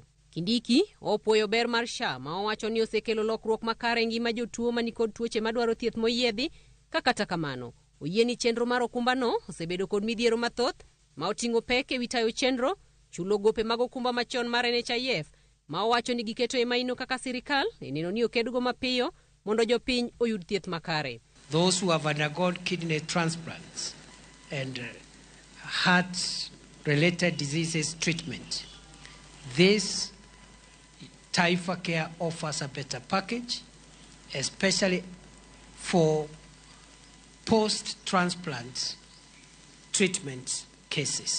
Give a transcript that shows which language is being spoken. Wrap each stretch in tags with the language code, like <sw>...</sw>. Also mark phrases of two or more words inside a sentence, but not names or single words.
<luo>Kindiki opuoyo ber mar SHA ma owacho ni osekelo lokruok makare ngima jotuo ma ni kod tuoche madwaro thieth moyiedhi, kata kamano oyie ni chenro mar okumba no osebedo kod midhiero mathoth ma oting'o pek ewi tayo chenro, chulo gope mag okumba machon mar NHIF ma owacho ni giketo e maino kaka sirkal neno ni okedgo mapiyo mondo jopiny oyud thieth makare.</luo> <en>Those who have undergone kidney transplants and heart-related diseases treatment, this Taifa Care offers a better package, especially for post-transplant treatment cases.</en>